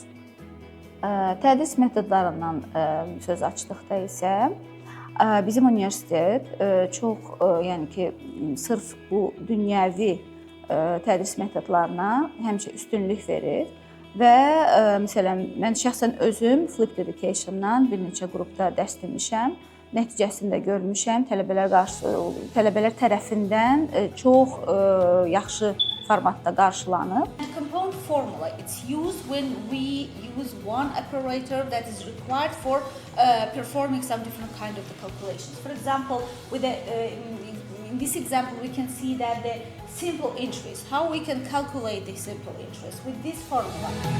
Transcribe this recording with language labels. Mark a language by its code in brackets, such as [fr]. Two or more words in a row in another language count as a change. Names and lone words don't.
[az] Tədris metodlarından söz açdıqda isə bizim universitet çox, yəni ki, sırf bu dünyəvi tədris metodlarına həmişə üstünlük verir. Və məsələn, mən şəxsən özüm Flipped Education-dan bir neçə qrupda dərs demişəm. Nəticəsində görmüşəm, tələbələr tərəfindən çox yaxşı formatda qarşılanıb. [en] Compound formula, it's used when we use one operator that is required for performing some different kind of the calculations. For example, in this example, we can see that the simple interest, how we can calculate the simple interest with this formula.